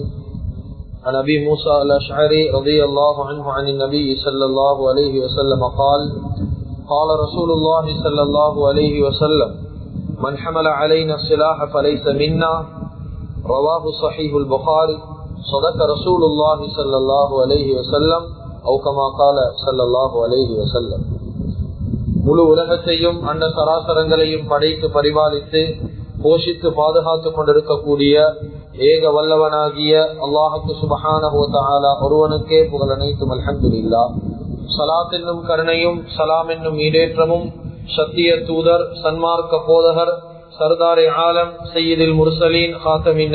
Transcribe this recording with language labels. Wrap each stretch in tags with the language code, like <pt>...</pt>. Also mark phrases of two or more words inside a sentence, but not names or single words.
<ar>عن أبي موسى الأشعري رضي الله عنه عن النبي صلى الله عليه وسلم قال قال رسول الله صلى الله عليه وسلم من حمل علينا السلاح فليس منا رواه صحيح البخاري. صدق رسول الله صلى الله عليه وسلم أو كما قال صلى الله عليه وسلم.</ar> <ta>முழு உலகத்தையும் அண்ட சராசரங்களையும் படைத்து பரிபாலித்து போஷித்து பாதுகாத்துக் கொண்டிருக்கக்கூடிய ஏக வல்லவனாகிய அல்லாஹுக்கு</ta> <ar>سبحانه وتعالى</ar> <ta>ஒருவனுக்கே புகழ் அனைத்தும். அல்ஹம்துலில்லாஹ். ஸலாத் என்னும் கருணையும் சலாம் என்னும் ஈடேற்றமும் சத்திய தூதர் சன்மார்க்க போதகர்</ta> <fa>سردار عالم</fa> <ar>سيد المرسلين خاتم</ar>